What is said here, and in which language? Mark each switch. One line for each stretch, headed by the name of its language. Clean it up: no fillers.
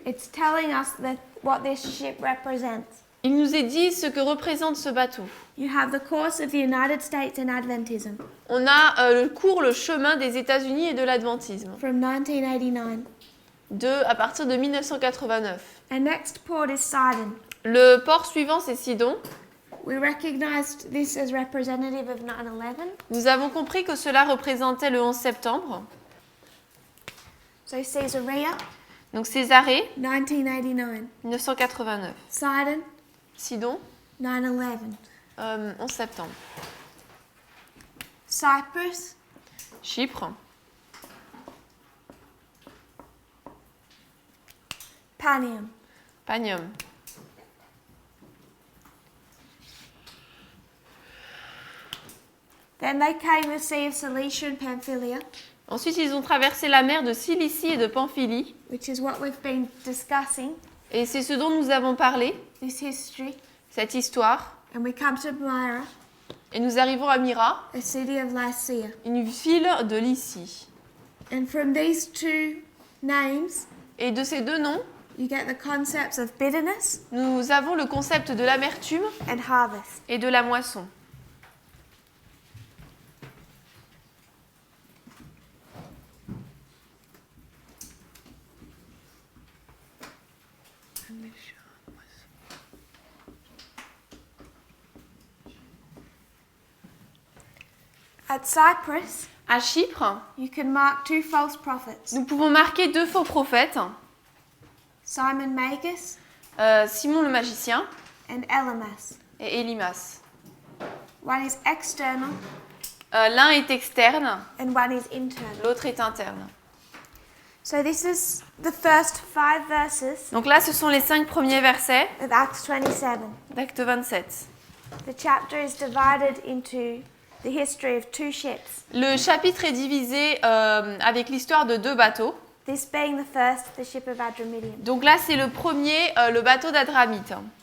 English: it's telling us that what this ship represents.
French: il nous est dit ce que représente ce bateau.
English: You have the course of the United States and Adventism
French: On a le chemin des États-Unis et de l'adventisme,
English: from 1989.
French: à partir de 1989.
English: Our next port is Sidon.
French: Le port suivant, c'est Sidon.
English: We recognized this as representative of 9/11.
French: Nous avons compris que cela représentait le 11 septembre.
English: So Caesarea,
French: Donc Césarée, 1989. 1989.
English: Sidon,
French: Sidon,
English: 9/11.
French: 11 septembre.
English: Cyprus,
French: Chypre, Panium. Panium.
English: Then they came the Sea of Cilicia and Pamphylia,
French: Ensuite, ils ont traversé la mer de Cilicie et de Pamphylie.
English: which is what we've been discussing,
French: Et c'est ce dont nous avons parlé,
English: this history.
French: cette histoire.
English: And we come to Myra,
French: Et nous arrivons à Myra,
English: a city of Lycia.
French: une ville de Lycie.
English: And from these two names,
French: Et de ces deux noms,
English: you get the concepts of bitterness
French: nous avons le concept de l'amertume
English: and harvest.
French: et de la moisson.
English: At Cyprus,
French: À Chypre,
English: you can mark two false prophets,
French: nous pouvons marquer deux faux prophètes,
English: Simon Magus
French: Simon le magicien
English: and Elymas.
French: et Élimas.
English: One is external
French: L'un est externe,
English: and one is internal.
French: l'autre est interne.
English: So this is the first 5 verses
French: Donc là, ce sont les 5 premiers versets
English: of Acts 27.
French: d'Acte 27.
English: The chapter is divided into the history of two ships,
French: Le chapitre est divisé avec l'histoire de 2 bateaux.
English: this being the first, the ship of Adramyttium.
French: Donc là, c'est le premier, le bateau d'Adramite.